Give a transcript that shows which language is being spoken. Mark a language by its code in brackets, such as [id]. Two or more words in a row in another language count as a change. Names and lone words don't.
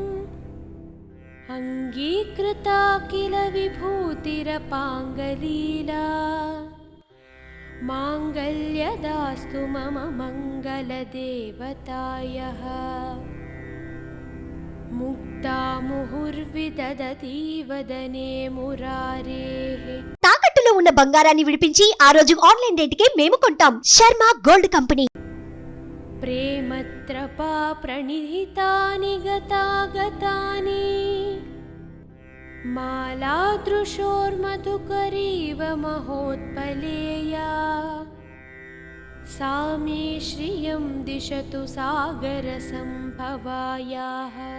[sa] अङ्गीकृता किल विभूतिरपाङ्गलीला माङ्गल्यदास्तु मम मङ्गलदेवतायः मुक्ता मुहुर्विदधती वदने मुरारेः। [te] తాకట్టులో ఉన్న బంగారాన్ని విడిపించి ఆ రోజు [en] online rateke [te] మేము కొంటాం. శర్మ గోల్డ్ కంపెనీ. [sa] प्रेमत्रपा प्रणिहितानि गतागतानि मालादृशोर्मधुकरीव महोत्पलेया सा मे श्रियं दिशतु सागरसम्भवायाः